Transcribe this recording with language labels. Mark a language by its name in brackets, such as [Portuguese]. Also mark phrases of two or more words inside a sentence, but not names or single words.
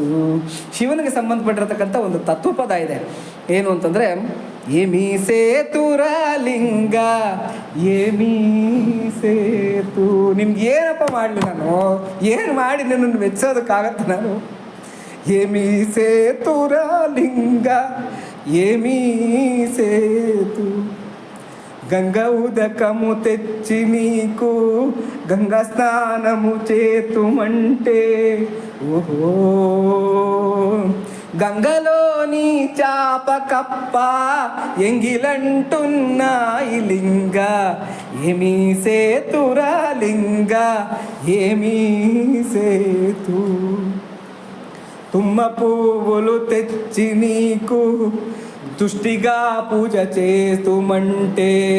[Kannada] ಶಿವನಿಗೆ ಸಂಬಂಧಪಟ್ಟಿರತಕ್ಕಂಥ ಒಂದು ತತ್ವಪದ ಇದೆ. ಏನು ಅಂತಂದರೆ, [Telugu] ఏమి సేతురలింగ ఏమి సేతు. [Kannada] ನಿಮ್ಗೆ ಏನಪ್ಪ ಮಾಡಲಿ, ನಾನು ಏನು ಮಾಡಿ ನಿನ್ನನ್ನು ಮೆಚ್ಚೋದಕ್ಕಾಗತ್ತೆ ನಾನು? [Telugu] ఏమి సేతురలింగ ఏమీ సేతు గంగ ఉదకము తెచ్చి నీకు గంగా స్నానము చేతుమంటే ఓహో గంగలోని చాప కప్ప ఎంగిలంటున్నాయి లింగ ఏమీ సేతురా లింగ ఏమీ సేతు తుమ్మ పువ్వులు తెచ్చి నీకు తుష్టిగా పూజ చేతుమంటే